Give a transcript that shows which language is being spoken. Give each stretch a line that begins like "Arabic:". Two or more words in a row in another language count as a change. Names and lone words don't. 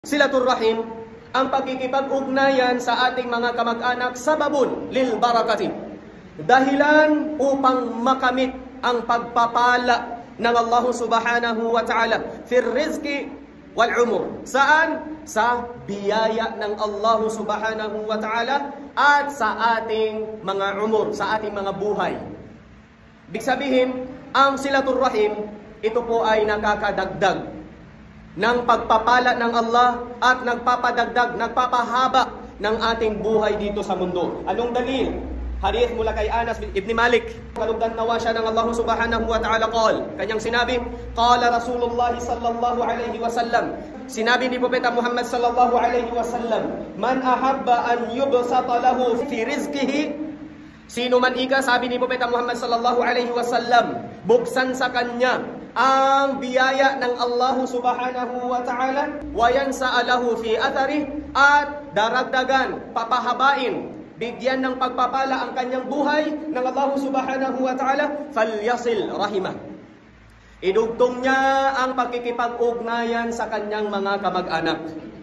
Arabic: صلة الرحم,
Filipino: ang pagkikipag-ugnayan sa ating mga kamag-anak,
Arabic: سبب للبركة,
Filipino: dahilan upang makamit ang pagpapala ng Allah
Arabic: سبحانه وتعالى في الرزق والعمر.
Filipino: Saan? Sa biyaya ng Allah
Arabic: سبحانه وتعالى
Filipino: at sa ating mga umur, sa ating mga buhay. Ibig sabihin, ang
Arabic: صلة الرحم,
Filipino: ito po ay nakakadagdag ng pagpapala ng Allah at nagpapadagdag, nagpapahaba ng ating buhay dito sa mundo. Anong dalil? Hadith mula kay Anas ibn Malik. Kalugdan nawa siya ng Allah
Arabic: سبحانه وتعالى
Filipino: kanyang sinabi,
Arabic: قال رسول الله صلى الله عليه وسلم,
Filipino: sinabi ni
Arabic: Propeta Muhammad صلى الله عليه وسلم، من أحب أن يبسط له في رزقه,
Filipino: sino man ika, sabi ni Propeta Muhammad
Arabic: صلى الله عليه وسلم,
Filipino: buksan sa kanya ang biyaya ng Allah
Arabic: سبحانه وتعالى, وينسأ له في أثره,
Filipino: at daragdagan, papahabain, bigyan ng pagpapala ang kanyang buhay ng Allah
Arabic: سبحانه وتعالى, فليصل رحمه.
Filipino: Idugtong niya ang pagkikipag-ugnayan sa kanyang mga kamag-anak.